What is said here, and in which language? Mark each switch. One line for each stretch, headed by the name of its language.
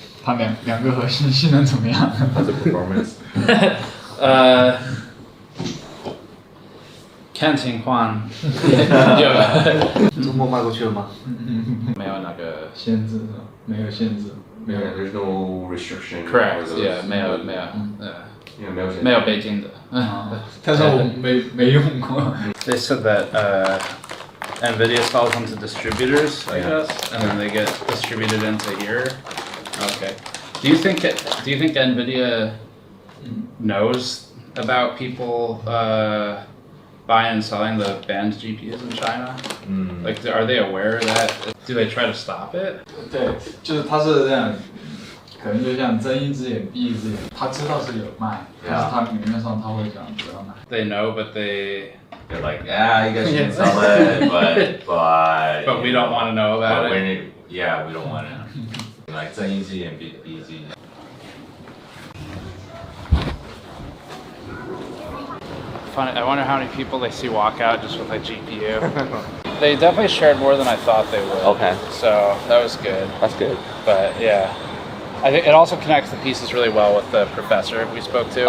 Chinese: 它两个核心性能怎么样？它的 performance。看情况。周末卖过去了吗？没有那个限制，没有限制。
English: Yeah, there's no restriction. Correct. Yeah,
Chinese: 没有。没有北京的。但是我没用过。
English: They said that NVIDIA sells them to distributors, I guess, and then they get distributed into here. Okay. Do you think NVIDIA knows about people buying and selling the banned GPUs in China? Like, are they aware of that? Do they try to stop it?
Chinese: 对，就是他是这样，可能就像睁一只眼闭一只眼，他知道是有卖，但是他明面上他会讲不要买。
English: They know, but they're like, yeah, you guys can sell it, but we don't want to know about it. Yeah, we don't want to. Like
Chinese: 睁一只眼闭一只眼。
English: Funny, I wonder how many people they see walk out just with a GPU. They definitely shared more than I thought they would. Okay. So that was good. That's good. But yeah, I think it also connects the pieces really well with the professor we spoke to.